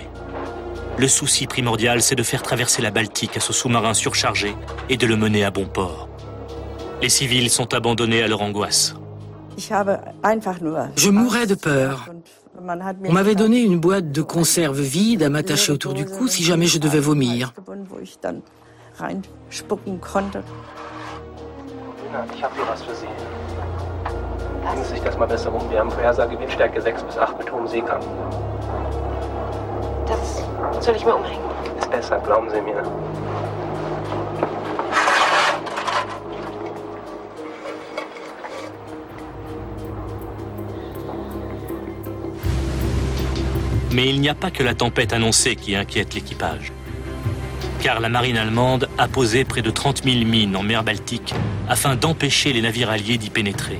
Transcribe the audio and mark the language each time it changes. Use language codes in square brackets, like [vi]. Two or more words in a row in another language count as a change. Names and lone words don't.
[fr] Le souci primordial, c'est de faire traverser la Baltique à ce sous-marin surchargé et de le mener à bon port. Les civils sont abandonnés à leur angoisse. Je mourais de peur. On m'avait donné une boîte de conserve vide à m'attacher autour du cou si jamais je devais vomir. [de] Ich habe hier was für Sie. Denken Sie sich das mal besser um. Wir haben Vorhersage Windstärke 6 bis 8 mit hohem Seegang. Das soll ich mir umhängen? Ist besser, glauben Sie mir. [fr] Mais il n'y a pas que la tempête annoncée qui inquiète l'équipage. Car la marine allemande a posé près de 30 000 mines en mer Baltique afin d'empêcher les navires alliés d'y pénétrer.